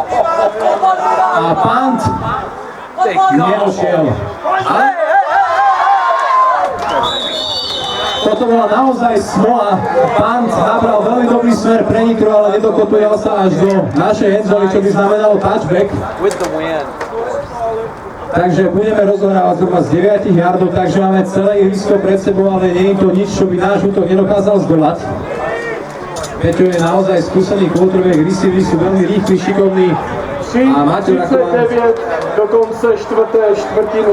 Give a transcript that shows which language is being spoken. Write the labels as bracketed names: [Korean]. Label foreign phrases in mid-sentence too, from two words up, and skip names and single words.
[Slovak] A pant nedošiel. Toto bola naozaj smola. Pant nabral veľmi dobrý smer pre Nitru, ale nedokotujal sa až do našej endzóny, čo by znamenalo touchback. [English] With the win. [Slovak] Takže budeme rozohrávať zhruba z 9 yardov, takže máme celé ihrisko pred sebou, ale nie je to nič, čo by náš útok nedokázal zdolať. Peťo je naozaj skúsený quarterback, receivery sú veľmi rýchli, šikovní. A Maťo Rakovan 39 do konce štvrtiny.